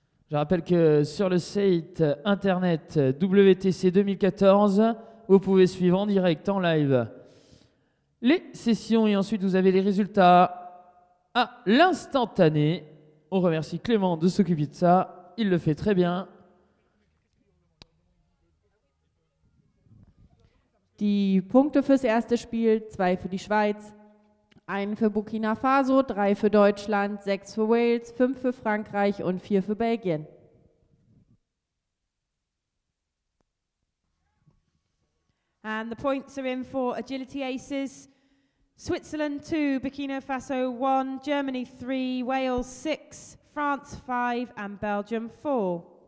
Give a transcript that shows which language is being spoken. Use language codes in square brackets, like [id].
[fr] Je rappelle que sur le site internet WTC 2014, vous pouvez suivre en direct, en live, les sessions et ensuite vous avez les résultats à l'instantané. On remercie Clément de s'occuper de ça, il le fait très bien. [de] Die Punkte fürs erste Spiel: 2 für die Schweiz, 1 für Burkina Faso, 3 für Deutschland, 6 für Wales, 5 für Frankreich und 4 für Belgien. [en] And the points are in for agility aces. Switzerland 2, Burkina Faso 1, Germany 3, Wales 6, France 5 and Belgium 4.